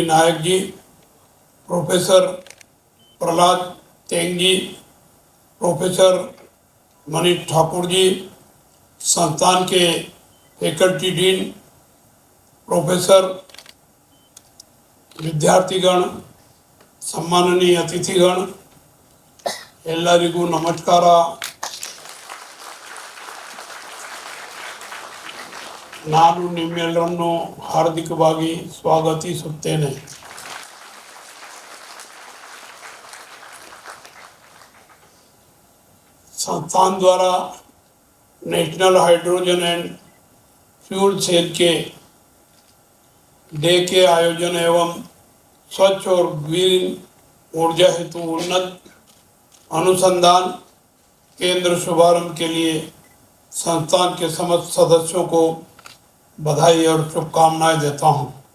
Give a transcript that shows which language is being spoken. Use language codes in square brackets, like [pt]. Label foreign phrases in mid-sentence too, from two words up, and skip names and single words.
[hi] नायक जी, प्रोफेसर प्रहलाद तेंग जी, प्रोफेसर मनीष ठाकुर जी, संस्थान के [en] faculty dean, [hi] प्रोफेसर, विद्यार्थीगण, [kn] ಸನ್ಮಾನನೀಯ ಅತಿಥಿಗಳು, ಎಲ್ಲರಿಗೂ ನಮಸ್ಕಾರ. ನಾನು ನಿಮ್ಮೆಲ್ಲರನ್ನು ಹಾರ್ದಿಕವಾಗಿ ಸ್ವಾಗತಿಸುತ್ತೇನೆ. [hi] संस्थान द्वारा नेशनल हाइड्रोजन एंड फ्यूल सेल के डे के आयोजन एवं स्वच्छ और ग्रीन ऊर्जा हेतु उन्नत अनुसंधान केंद्र शुभारंभ के लिए संस्थान के समस्त सदस्यों को बधाई और शुभकामनाएं देता हूं।